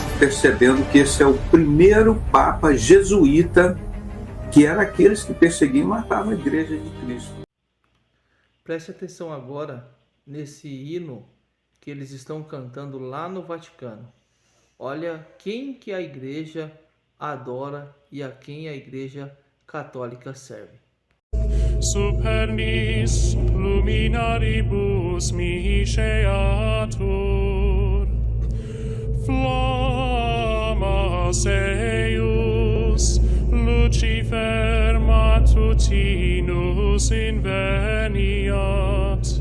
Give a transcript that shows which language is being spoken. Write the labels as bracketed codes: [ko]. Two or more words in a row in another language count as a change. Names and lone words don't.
[pt] Percebendo que esse é o primeiro Papa jesuíta, que era aqueles que perseguiam e matavam a Igreja de Cristo. Preste atenção agora nesse hino que eles estão cantando lá no Vaticano. Olha quem que a igreja adora e a quem a igreja católica serve. [la] Supernis luminaribus misceatur, flammas eius, Lucifer matutinus inveniat.